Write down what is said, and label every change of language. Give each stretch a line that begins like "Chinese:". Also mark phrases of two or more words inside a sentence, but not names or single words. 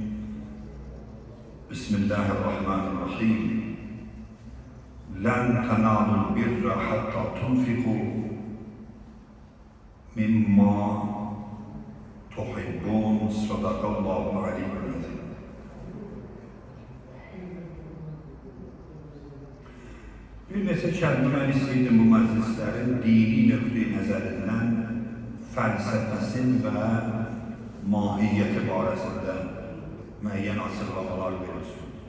Arabic: بسم الله الرحمن الرحيم لن تنالوا البر حتى تنفقوا مما تحبون صدق الله العلي العظيم.
Azerbaijani: Bir neçə kəlmə mən istəyirdim bu məclislərin dini nöqteyi nəzərindən fəlsəfəsin və mahiyyəti barəsində müəyyən açıqlamalar verilsin.